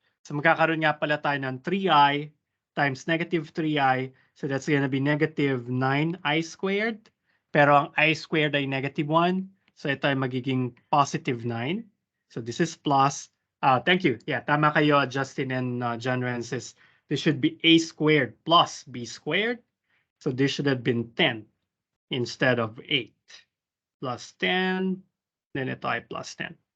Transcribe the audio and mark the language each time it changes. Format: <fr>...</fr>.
<tl>So magkakaroon nga pala tayo ng 3i times negative 3i.</tl> <en>So that's gonna be negative 9i squared.</en> <tl>Pero ang I squared ay negative 1.</tl> <en>So</en> <tl>ito ay magiging</tl> <en>positive 9. So this is plus. Thank you. Yeah,</en> <tl>tama kayo,</tl> <en>Justin and John Wences. This should be a squared plus b squared. So this should have been 10 instead of 8. Plus 10. Then</en> <tl>ito ay</tl> <en>plus 10.</en>